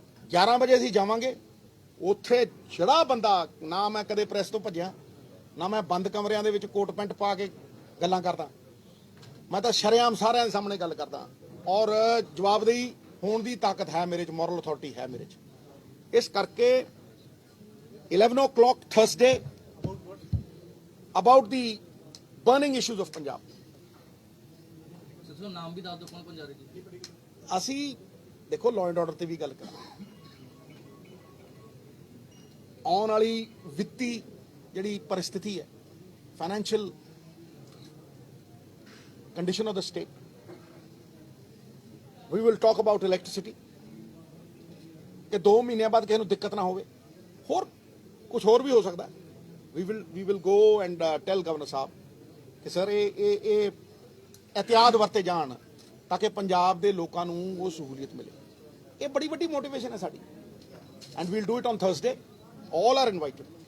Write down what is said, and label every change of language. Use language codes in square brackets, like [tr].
[pa] 11 ਵਜੇ ਅਸੀਂ ਜਾਵਾਂਗੇ। ਉੱਥੇ ਜਿਹੜਾ ਬੰਦਾ, ਨਾ ਮੈਂ ਕਦੇ ਪ੍ਰੈਸ ਤੋਂ ਭੱਜਿਆ, ਨਾ ਮੈਂ ਬੰਦ ਕਮਰਿਆਂ ਦੇ ਵਿੱਚ ਕੋਟ ਪੈਂਟ ਪਾ ਕੇ ਗੱਲਾਂ ਕਰਦਾ, ਮੈਂ ਤਾਂ ਸ਼ਰੇਆਮ ਸਾਰਿਆਂ ਦੇ ਸਾਹਮਣੇ ਗੱਲ ਕਰਦਾ। ਔਰ ਜਵਾਬਦੇਹੀ ਹੋਣ ਦੀ ਤਾਕਤ ਹੈ ਮੇਰੇ 'ਚ, ਮੋਰਲ ਅਥਾਰਟੀ ਹੈ ਮੇਰੇ 'ਚ। ਇਸ ਕਰਕੇ [en] 11 o'clock Thursday about the burning issues of Punjab। [pa] ਨਾਮ ਵੀ ਦੱਸ ਦਿਓ, ਕੌਣ ਕੌਣ ਜਾ ਰਹੇ ਜੀ? ਅਸੀਂ ਦੇਖੋ ਲਾਅ ਐਂਡ ਆਰਡਰ ਤੇ ਵੀ ਗੱਲ ਕਰਾਂਗੇ। ਆਉਣ ਵਾਲੀ ਵਿੱਤੀ ਜਿਹੜੀ ਪਰਿਸਥਿਤੀ ਹੈ, [en] financial condition of the state, we will talk about electricity, [pa] ਕਿ 2 ਮਹੀਨਿਆਂ ਬਾਅਦ ਕਿਸੇ ਨੂੰ ਦਿੱਕਤ ਨਾ ਹੋਵੇ। ਹੋਰ ਕੁਝ ਹੋਰ ਵੀ ਹੋ ਸਕਦਾ। [en] we will go and tell governor [hi] ਸਾਹਿਬ ਕਿ ਸਰ ਇਹ एहतियात वरते जान, ताकि पंजाब के लोगों को वो सहूलियत मिले। ये बड़ी बड़ी मोटिवेशन है sari. [en] And we'll do it on Thursday. All are invited.